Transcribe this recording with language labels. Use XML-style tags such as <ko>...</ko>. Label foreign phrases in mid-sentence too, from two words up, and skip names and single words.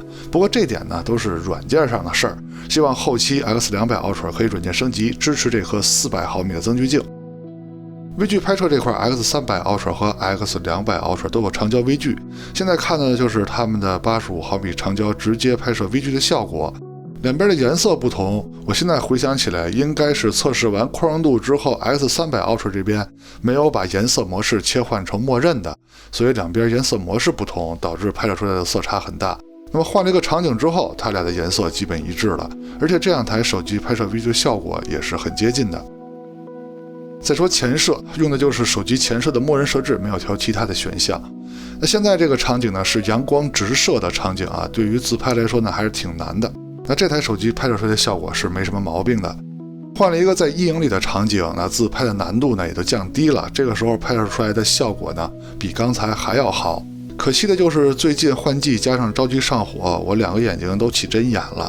<zh>不過這點呢都是軟件上的事兒，希望後期 X200 Ultra 可以軟件升級，支持這顆400毫米的增距鏡。微距拍攝這塊 X300 Ultra 和 X200 Ultra 都有長焦微距，現在看到的就是它們的85毫米長焦直接拍攝微距的效果。兩邊的顏色不同，我現在回想起來，應該是測試完擴張度之後 X300 Ultra 這邊沒有把顏色模式切換成默認的，所以兩邊顏色模式不同，導致拍摄出來的色差很大。那麼換了一個場景之後，它倆的顏色基本一致了，而且這兩台手機拍攝微距效果也是很接近的。再說前攝，用的就是手機前攝的默認設置，沒有調其他的選項。那現在這個場景呢是陽光直射的場景啊，對於自拍來說呢還是挺難的。那這台手機拍攝出來的效果是沒什麼毛病的。換了一個在阴影裡的場景，那自拍的難度呢也都降低了，這個時候拍攝出來的效果呢比剛才還要好。可惜的就是最近換季加上着急上火，我2個眼睛都起針眼了。</zh>